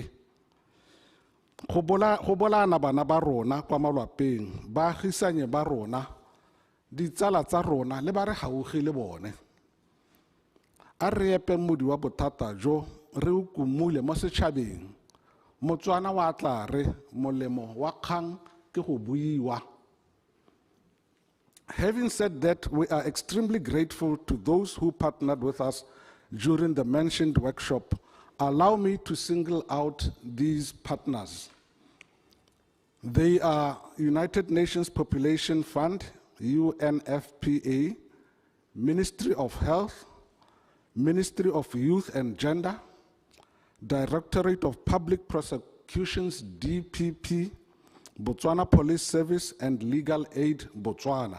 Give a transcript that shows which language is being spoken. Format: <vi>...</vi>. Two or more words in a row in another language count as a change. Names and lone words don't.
<tn>Go bolana bana ba rona kwa malwapeng ba gisanye ba rona ditsala tsa rona le ba re gaugi le bone. A re epe modi wa bothata jo re o kumule mo setšhabeng. Motswana wa tla re molemo wa kgang ke go buiwa.</tn> <en>Having said that, we are extremely grateful to those who partnered with us during the mentioned workshop. Allow me to single out these partners. They are United Nations Population Fund, UNFPA, Ministry of Health, Ministry of Youth and Gender, Directorate of Public Prosecutions, DPP, Botswana Police Service, and Legal Aid, Botswana.</en>